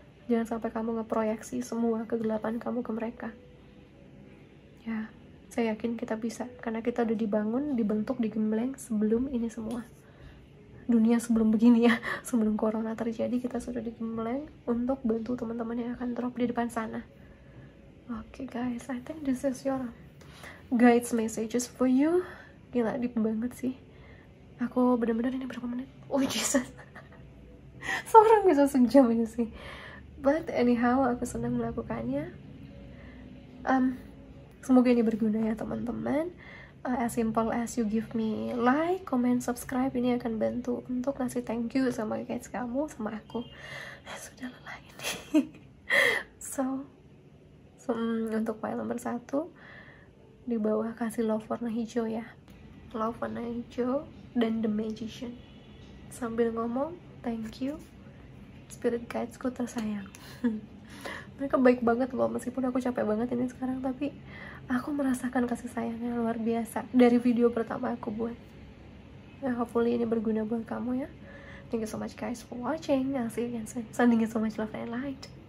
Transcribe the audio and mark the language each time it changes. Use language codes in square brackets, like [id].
[id] Jangan sampai kamu ngeproyeksi semua kegelapan kamu ke mereka. Ya, saya yakin kita bisa, karena kita udah dibentuk, digembleng sebelum ini semua. Dunia sebelum begini ya, sebelum corona terjadi, kita sudah digembleng untuk bantu teman-teman yang akan drop di depan sana. [en] Oke guys, I think this is your guides messages for you. [id] Gila, deep banget sih. Aku benar-benar ini berapa menit? Oh Jesus, seorang bisa sejam ini sih. [en] But anyhow, [id] aku senang melakukannya. Semoga ini berguna ya teman-teman. [en] As simple as you give me like, comment, subscribe, [id] ini akan bantu untuk ngasih thank you sama guys kamu, sama aku. Sudah lelah ini. So untuk file nomor 1 di bawah kasih love warna hijau ya, love warna hijau dan The Magician, sambil ngomong [en] thank you spirit guidesku [id] tersayang. Mereka baik banget loh, meskipun aku capek banget ini sekarang, tapi aku merasakan kasih sayangnya luar biasa dari video pertama aku buat. Nah, hopefully ini berguna buat kamu ya. [en] Thank you so much guys for watching. I'll see you again soon. Sending you so much love and light.